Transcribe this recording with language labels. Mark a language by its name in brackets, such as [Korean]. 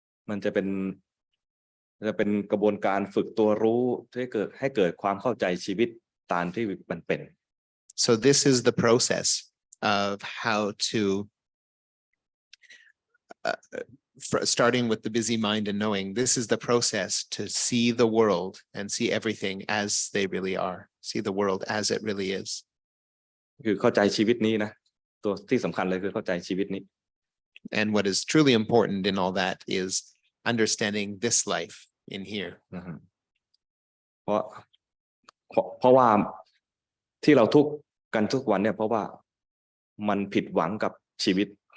[Thai] มันจะเป็นกระบวนการฝึกตัวรู้ที่ให้เกิดความเข้าใจชีวิตตามที่มันเป็น [English] So this is the process of how to starting with the busy mind and knowing, this is the process to see the world and see everything as they really are, see the world as it really is. [Thai] คือเข้าใจชีวิตนี้นะตัวที่สำคัญเลยคือเข้าใจชีวิตนี้ [English] And what is truly important in all that is understanding this life in here. [Thai] เพราะว่าที่เราทุกข์กันทุกวันเนี่ยเพราะว่ามันผิดหวังกับชีวิต